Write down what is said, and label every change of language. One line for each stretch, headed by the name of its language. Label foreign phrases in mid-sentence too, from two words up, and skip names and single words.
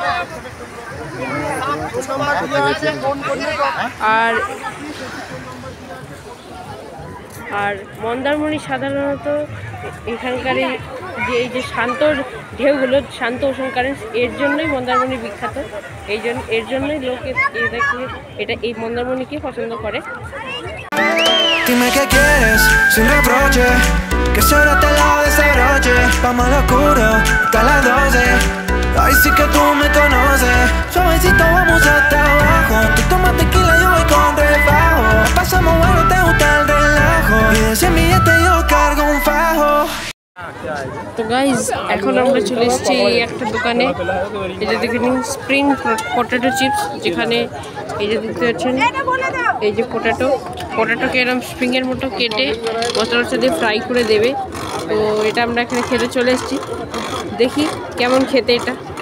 Bangla: আর মন্দারমণি সাধারণত এখানকার এই যে শান্ত ঢেউগুলো, শান্ত
English: ocean current,
Bangla: এর জন্যই মন্দারমণি বিখ্যাত। এর জন্যই লোক এই মন্দারমণিকে পছন্দ করে।
Spanish: Dime qué quieres, sin reproche, que solo te lado de ese broche, vamos al oscuro, hasta las 12. Ay, sí que tú me conoces, suavecito vamos hasta abajo. Tú tomas tequila, yo voy con refajo. Pasamos bueno, te gusta el relajo, y de 100 billetes yo cargo un fajo.
Bangla: তো গাইজ এখন আমরা চলে এসেছি একটা দোকানে, এটা দেখে নিন
English: spring potato chips,
Bangla: যেখানে এই যে দেখতে পাচ্ছেন এই যে পটেটোকে এরকম স্প্রিংয়ের মতো কেটে মশলার সাথে ফ্রাই করে দেবে। তো এটা আমরা এখানে খেতে চলে এসেছি, দেখি কেমন খেতে এটা।